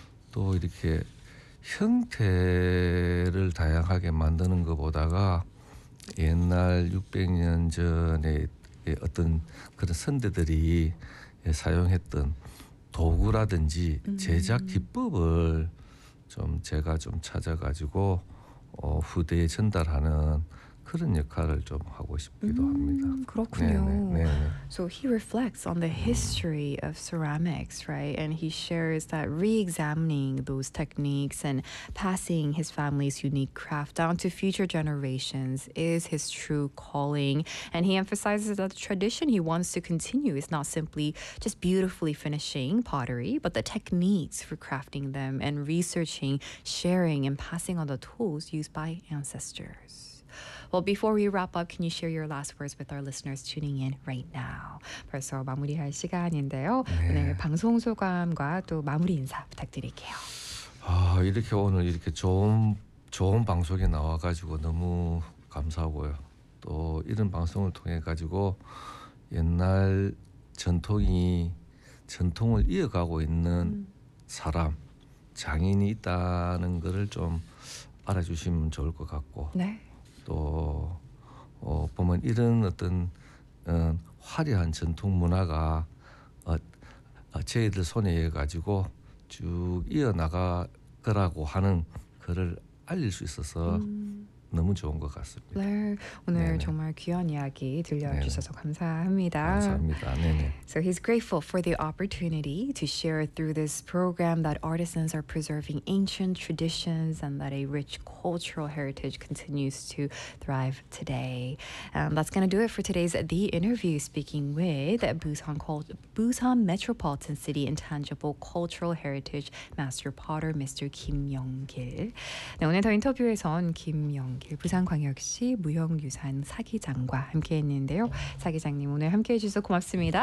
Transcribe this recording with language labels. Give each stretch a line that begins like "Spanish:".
Korean: 또 이렇게 형태를 다양하게 만드는 것보다가 옛날 600년 전에 어떤 그런 선대들이 사용했던 도구라든지 제작 기법을 좀 제가 좀 찾아가지고 후대에 전달하는 그런 역할을 좀 하고 싶기도 합니다. 그렇군요. 네네, 네네.
English: So he reflects on the history of ceramics, right? And he shares that re-examining those techniques and passing his family's unique craft down to future generations is his true calling. And he emphasizes that the tradition he wants to continue is not simply just beautifully finishing pottery, but the techniques for crafting them and researching, sharing, and passing on the tools used by ancestors. Well, before we wrap up, can you share your last words with our listeners tuning in right now?
Korean: 벌써 마무리할 시간인데요. 네. 오늘 방송 소감과 또 마무리 인사 부탁드릴게요. 아, 이렇게 오늘 이렇게 좋은 방송에 나와가지고 너무 감사하고요. 또 이런 방송을 통해가지고 옛날 전통을 이어가고 있는 사람, 장인이 있다는 것을 좀 알아주시면 좋을 것 같고. 네. 또 보면 이런 어떤 화려한 전통 문화가 저희들 손에 가지고 쭉 이어나갈 거라고 하는 그를 알릴 수 있어서 너무 좋은 것 같습니다. 네, 오늘 네네. 정말 귀한 이야기 들려주셔서 네네. 감사합니다. 감사합니다. 네네.
English: So he's grateful for the opportunity to share through this program that artisans are preserving ancient traditions and that a rich cultural heritage continues to thrive today. That's going to do it for today's The Interview, speaking with Busan Metropolitan City Intangible Cultural Heritage Master Potter, Mr. Kim Yong-gil.
Korean: 네, 오늘 더 인터뷰에선 김영길 부산광역시 무형유산 사기장과 함께했는데요. 사기장님, 오늘 함께해 주셔서 고맙습니다.